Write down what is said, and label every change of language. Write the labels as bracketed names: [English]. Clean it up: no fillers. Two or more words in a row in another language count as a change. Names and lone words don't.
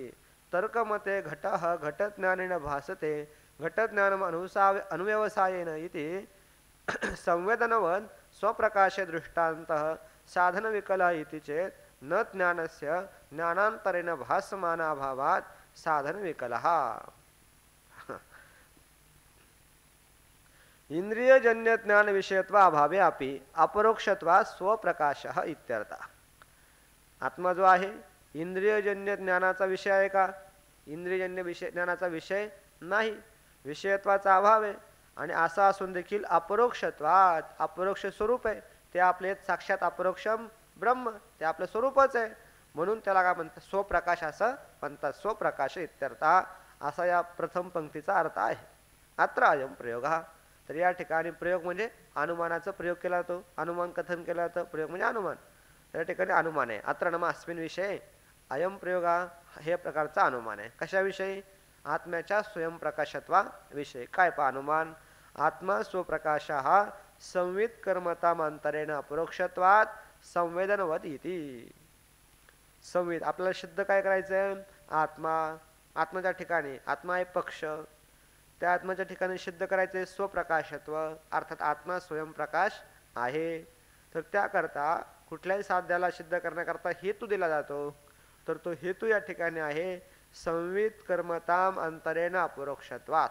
[Sanskrit] तर्कमते घटः घटज्ञानेन भासते घटज्ञानम् अनुव्यवसायेन इति संवेदनवत् स्वप्रकाशे दृष्टान्तः साधनविकलः इति चेत् न ज्ञानस्य ज्ञानान्तरेण भासमानाभावात् साधनविकलः. इंद्रियजन्य ज्ञान विषयत्वा अभावे अपि अपरोक्षत्वा स्वप्रकाशः इत्यर्थः. [Marathi] आत्मा जो आहे इंद्रियजन्य ज्ञानाचा विषय आहे का? इंद्रियजन्य विषय ज्ञानाचा विषय नाही, विषयत्वाचा अभाव आहे. आणि असा असून देखील अपरोक्षत्वात, अपरोक्ष स्वरूप आहे, ते आपले साक्षात [Sanskrit] अपरोक्षम ब्रह्म, [Marathi] ते आपलं स्वरूपच आहे, म्हणून त्याला काय म्हणतात? स्वप्रकाश असं म्हणतात. [Sanskrit] स्वप्रकाश इत्यर्थः [Marathi] असा या प्रथम पंक्तीचा अर्थ आहे. [Sanskrit] अत्र अयं प्रयोगः. [Marathi] तर या ठिकाणी प्रयोग म्हणजे अनुमानाचा प्रयोग केला जातो. अनुमान कथन केला जातं, प्रयोग म्हणजे अनुमान. त्या ठिकाणी अनुमान आहे. [Sanskrit] अत्र नाम अस्मिन् विषये अयं प्रयोगा, [Marathi] हे प्रकारचा अनुमान आहे. कशाविषयी? आत्म्याच्या स्वयंप्रकाशत्वा विषयी. काय पहा अनुमान? [Sanskrit] आत्मा स्वप्रकाशः संवित् कर्मतामंतरेण अपरोक्षत्वात् संवेदनवत् इति. [Marathi] संवित आपल्याला सिद्ध काय करायचंय? आत्मा, आत्म्याच्या ठिकाणी आत्मा एक पक्ष, त्या आत्म्याच्या ठिकाणी सिद्ध करायचे स्वप्रकाशत्व, अर्थात आत्मा स्वयंप्रकाश आहे. तर त्याकरता कुठल्याही साध्याला सिद्ध करण्याकरता हेतू दिला जातो, तर तो हेतू या ठिकाणी आहे [Sanskrit] संवित कर्मताम अंतरेण अपरोक्षत्वात्.